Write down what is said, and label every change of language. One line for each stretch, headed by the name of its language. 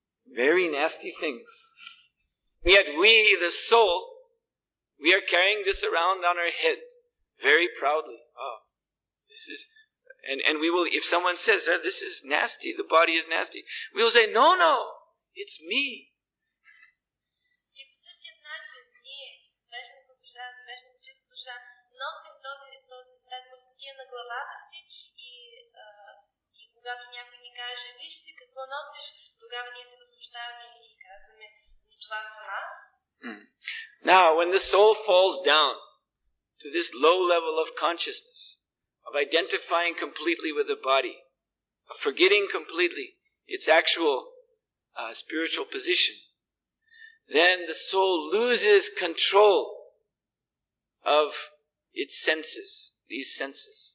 English: Very nasty things. Yet we, the soul, we are carrying this around on our head very proudly. Oh, this is, and we will, if someone says, this is nasty, the body is nasty, we will say, no, it's me.
Bulgarian: И по същия начин ние, вечната душа, вечната чиста душа, носим тази мъсотия на главата си и когато някой ни каже, вижте какво носиш, тогава ние се възмущаваме и казваме, но това съм аз.
English: Now, when the soul falls down to this low level of consciousness, of identifying completely with the body, of forgetting completely its actual spiritual position, then the soul loses control of its senses, these senses.